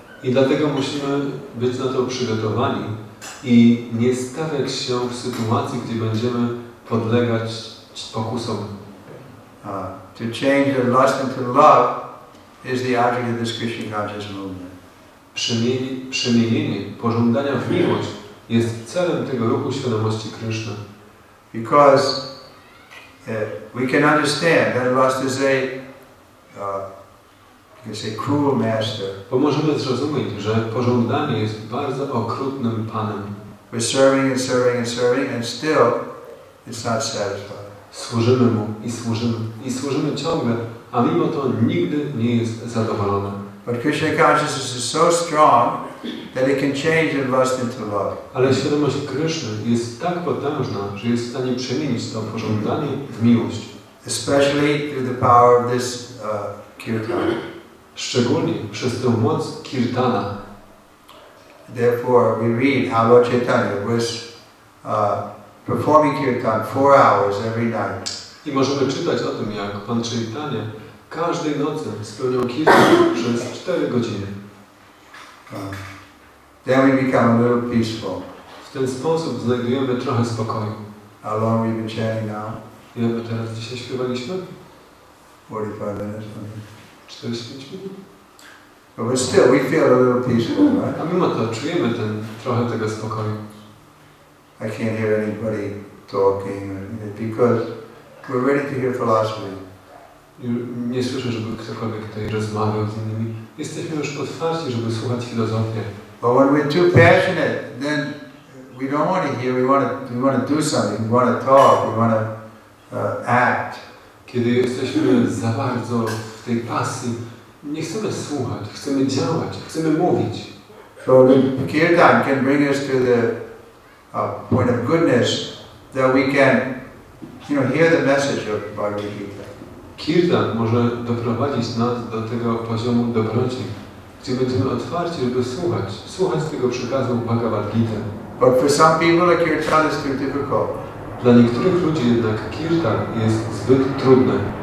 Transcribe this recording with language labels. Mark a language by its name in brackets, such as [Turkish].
[Polish] I dlatego musimy być na to przygotowani i nie stawiać się w sytuacji, gdzie będziemy podlegać pokusom. [English] To change the lust into love is the object of this Krishna conscious movement. [Polish] Przemienienie pożądania w miłość jest celem tego ruchu świadomości Kryszny. [English] Because we can understand that lust is a, you can say, cruel master. [Polish] Bo możemy zrozumieć, że pożądanie jest bardzo okrutnym Panem. [English] We're serving and serving and serving and still it's not satisfied. [Polish] Służymy Mu i służymy ciągle, a mimo to nigdy nie jest zadowolony. [English] But Krishna consciousness is so strong that it can change the lust into love. [Polish] Ale świadomość Kryszny jest tak potężna, że jest w stanie przemienić to pożądanie w miłość. [English] Especially through the power of this kirtan. [Polish] Szczególnie przez tę moc kirtana. [English] Therefore, we read how Lord Chaitanya was performing kirtan 4 hours every night. [Polish] I możemy czytać o tym, jak Pan Chaitanya każdej nocy spełniał kirtan przez 4 godziny. [English] Then we become a little peaceful. [Polish] W ten sposób znajdujemy trochę spokoju. [English] How long we've been chanting now? [Polish] Ile my teraz dzisiaj śpiewaliśmy? [English] 45 minutes. [Polish] 45 minut. [English] But still, we feel a little peaceful, right? [Polish] A mimo to czujemy trochę tego spokoju. [English] I can't hear anybody talking because we're ready to hear philosophy. [Polish] Nie słyszę, żeby ktokolwiek tutaj rozmawiał z innymi. Jesteśmy już otwarci, żeby słuchać filozofię. [English] But when we're too passionate, then we don't want to hear. We want to do something. We want to talk. We want to act. [Polish] Kiedy jesteśmy za bardzo w tej pasji, nie chcemy słuchać, chcemy działać, chcemy mówić. [English] So the kirtan can bring us to the point of goodness that we can, hear the message of Bhagavad Gita. [Polish] Kirtan może doprowadzić nas do tego poziomu dobroci, gdzie będziemy otwarci, żeby słuchać tego przekazu Bhagavad Gita. [English] But for some people, a kirtan is too difficult. [Polish] Dla niektórych ludzi jednak kirtan jest zbyt trudny.